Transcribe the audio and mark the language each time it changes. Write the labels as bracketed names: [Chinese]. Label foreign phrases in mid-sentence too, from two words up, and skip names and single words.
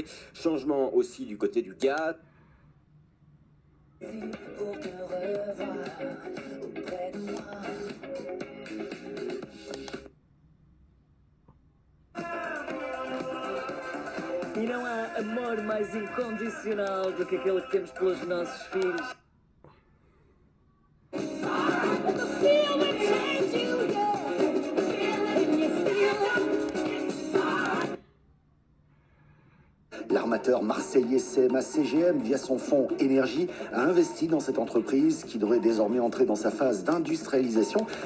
[French] Changement aussi du côté du gars. [Portuguese] E não há amor mais incondicional do que aquele que temos pelos nossos filhos. [French] L'armateur marseillais CMA CGM, via son fonds énergie, a investi dans cette entreprise qui devrait désormais entrer dans sa phase d'industrialisation.